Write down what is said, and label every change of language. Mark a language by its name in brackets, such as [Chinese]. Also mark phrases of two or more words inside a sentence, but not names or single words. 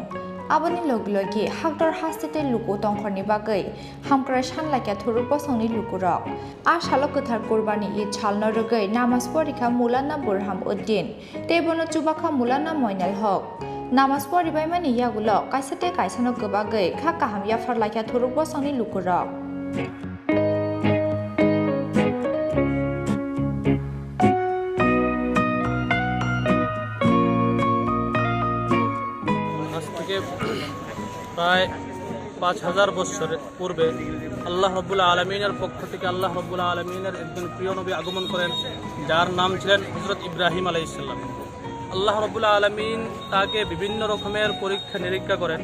[Kok Borok] aboni loglogi hakdor hastete luku tongkhorni bagai hamkra shanlakya thuruk bosongni lukurok a shalo ketar kurbani Eid chalno regai namaz porikha mulana burham uddin tebono chubakha mulana moinal hok namaz poribai mani yagulo kaisate kaisano gobagai kha kaham ya farlakya thuruk bosongni lukurok [Bangla] প্রায় 5000 বছর পূর্বে [Arabic] الله رب العالمين [Bangla] পক্ষ থেকে [Arabic] الله رب العالمين [Bangla] একজন প্রিয় নবী আগমন করেন যার নাম ছিলেন হযরত ইব্রাহিম [Arabic] عليه السلام الله رب العالمين [Bangla] তাকে বিভিন্ন রকমের পরীক্ষা নিরীক্ষা করেন